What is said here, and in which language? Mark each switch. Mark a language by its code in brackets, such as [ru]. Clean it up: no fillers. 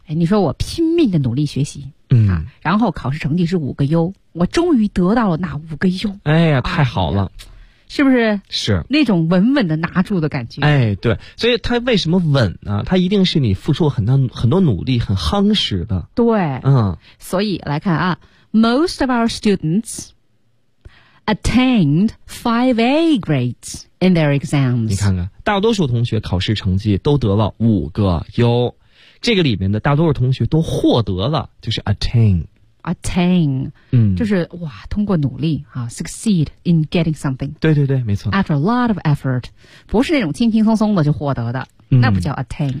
[zh] 哎，你说我拼命的努力学习，嗯啊，然后考试成绩是五个优，我终于得到了那五个优。哎呀，太好了。啊是不是是那种稳稳的拿住的感觉？哎，对，所以它为什么稳呢？它一定是你付出很多努力，很夯实的。对，嗯，所以来看啊 [en] ，most of our students attained 5A grades in their exams。 [zh] 你看看，大多数同学考试成绩都得了五个优，这个里面的大多数同学都获得了，就是 attain。 attain， 就是哇，通过努力啊 ， [en] succeed in getting something。 [zh] 对对对，没错。 [en] After a lot of effort， [zh] 不是那种轻轻松松的就获得的，那不叫 attain。